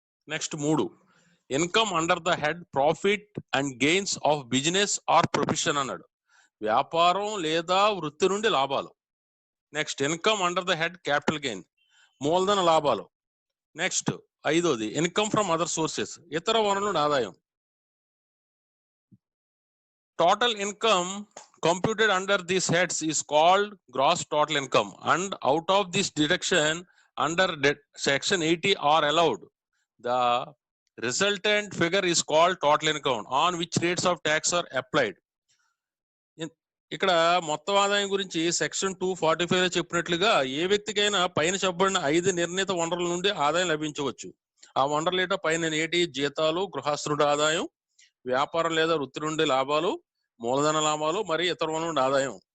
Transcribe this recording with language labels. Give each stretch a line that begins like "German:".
English: next 3, income under the head profit and gains of business or profession అన్నాడు,
Telugu: వ్యాపారం లేదా వృత్తి నుండి లాభాలు.
English: next, income under the head capital gain,
Telugu: మూలధన లాభాలు.
English: next 5వది, income from other sources,
Telugu: ఇతర వనరుల నుండి ఆదాయం.
English: Total income computed under these heads is called gross total income, and out of this deduction under section 80 are allowed. The resultant figure is called total income, on which rates of tax are applied.
Telugu: ఇక్కడ మొత్తం ఆదాయం గురించి section 245 లో చెప్పినట్లుగా ఏ వ్యక్తికైనా పైన చెప్పబడిన 5 నిర్ణీత వనరుల నుండి ఆదాయం లభించవచ్చు. ఆ వనరులు పైన జీతాలు, గృహస్థు నుండి ఆదాయం, వ్యాపారం లేదా వృత్తి నుండి లాభాలు, మూలధన లాభాలు మరియు ఇతర వనరుల నుండి ఆదాయం.